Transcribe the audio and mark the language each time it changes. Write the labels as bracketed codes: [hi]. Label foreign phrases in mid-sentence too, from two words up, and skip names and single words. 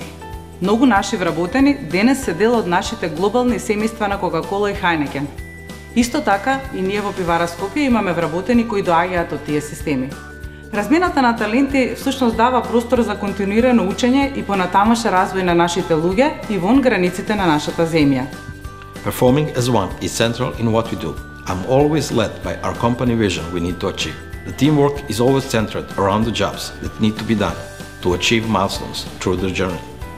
[mk] Многу наши вработени денес се дел од нашите глобални семејства на Кока-кола и Хајнекен. Исто така и ние во пивара Скопје имаме вработени кои доаѓаат од тие системи. Размената на таленти всушност дава простор за континуирано учење и понатамошен развој на нашите луѓе и вон границите на нашата земја. [en] Performing as one is central in what we do. I'm always led by our company vision we need to achieve. The teamwork is always centered around the jobs that need to be done to achieve milestones through the journey.